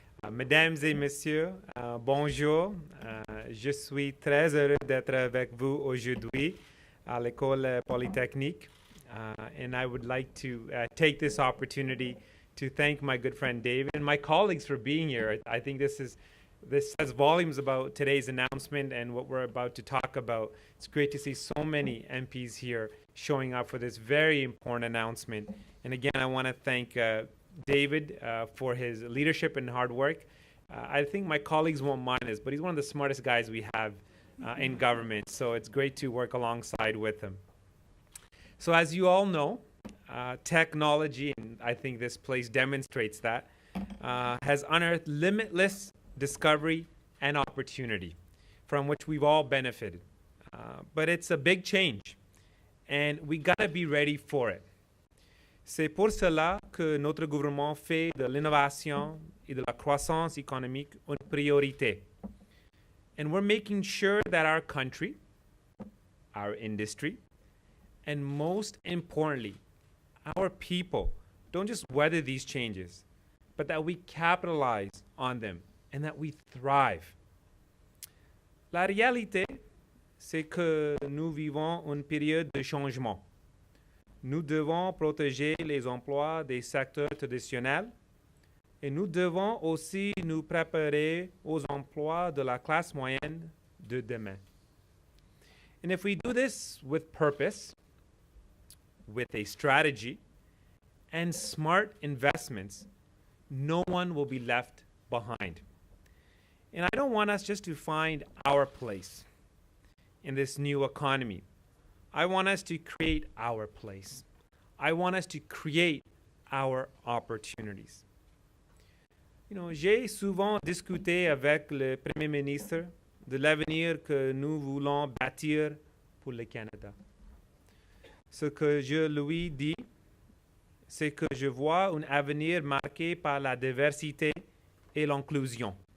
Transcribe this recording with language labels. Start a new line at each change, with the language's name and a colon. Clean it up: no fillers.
French: Mesdames et messieurs, bonjour. Je suis très heureux d'être avec vous aujourd'hui à l'école Polytechnique.
English: And I would like to take this opportunity to thank my good friend David and my colleagues for being here. I think this says volumes about today's announcement and what we're about to talk about. It's great to see so many MPs here showing up for this very important announcement. And again, I want to thank David for his leadership and hard work. I think my colleagues won't mind this, but he's one of the smartest guys we have in government, so it's great to work alongside with him. So as you all know, technology, and I think this place demonstrates that, has unearthed limitless discovery and opportunity from which we've all benefited. But it's a big change, and we gotta be ready for it.
French: C'est pour cela que notre gouvernement fait de l'innovation et de la croissance économique une priorité.
English: And we're making sure that our country, our industry, and most importantly, our people don't just weather these changes, but that we capitalize on them and that we thrive.
French: La réalité, c'est que nous vivons une période de changement. Nous devons protéger les emplois des secteurs traditionnels et nous devons aussi nous préparer aux emplois de la classe moyenne de demain.
English: And if we do this with purpose, with a strategy, and smart investments, no one will be left behind. And I don't want us just to find our place in this new economy. I want us to create our place. I want us to create our opportunities. You know,
French: j'ai souvent discuté avec le Premier ministre de l'avenir que nous voulons bâtir pour le Canada. Ce que je lui dis, c'est que je vois un avenir marqué par la diversité et l'inclusion.